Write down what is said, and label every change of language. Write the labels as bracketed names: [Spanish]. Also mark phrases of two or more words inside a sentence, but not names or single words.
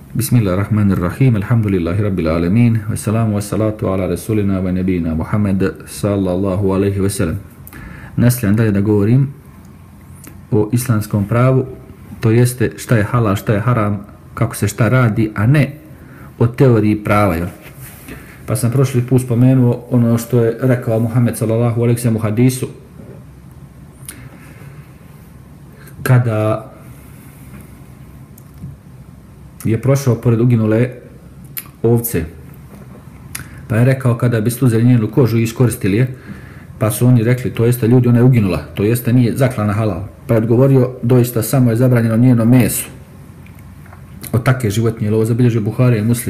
[Arabic] بسم الله الرحمن الرحيم الحمد لله رب العالمين والسلام والصلاة على رسولنا ونبينا محمد صلى الله عليه وسلم. [Bosnian] Nastavljam dalje da govorim o islamskom pravu, to jeste šta je halal, šta je haram, kako se šta radi, a ne o teoriji prava. Jel? Pa sam prošli put spomenuo ono što je rekao Muhammed [Arabic] صلى الله عليه وسلم [Bosnian] u hadisu, kada je prošao pored uginule ovce, pa je rekao kada biste uzeli njenu kožu i iskoristili je, pa su oni rekli, to jeste ljudi, ona je uginula, to jeste nije zaklana halal, pa je odgovorio, doista samo je zabranjeno njeno meso od takve životinje, ovo zabilježio Buhari i Muslim.